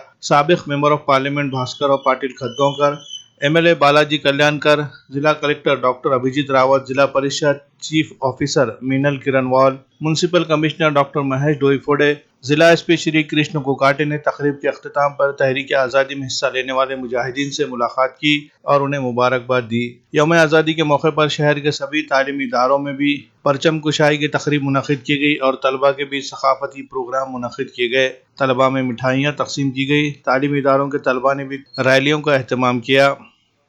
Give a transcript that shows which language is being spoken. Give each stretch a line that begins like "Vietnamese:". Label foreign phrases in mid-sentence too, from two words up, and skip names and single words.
Urdu: سابق
English: member of parliament
Urdu: بھاسکر راؤ پاٹل کھدگونکر،
English: MLA
Urdu: بالاجی کلیانکر، ضلع کلکٹر ڈاکٹر ابھیجیت راوت، ضلع پریشد
English: chief officer
Urdu: مینل کرنوال،
English: municipal commissioner
Urdu: ڈاکٹر مہیش ڈوئیفوڈے، ضلع
English: SP
Urdu: شری کرشن کوکاٹے نے تقریب کے اختتام پر تحریک آزادی میں حصہ لینے والے مجاہدین سے ملاقات کی اور انہیں مبارکباد دی۔ یوم آزادی کے موقع پر شہر کے سبھی تعلیمی اداروں میں بھی پرچم کشائی کی تقریب منعقد کی گئی اور طلباء کے بیچ ثقافتی پروگرام منعقد کیے گئے۔ طلباء میں مٹھائیاں تقسیم کی گئی۔ تعلیمی اداروں کے طلباء نے بھی ریلیوں کا اہتمام کیا۔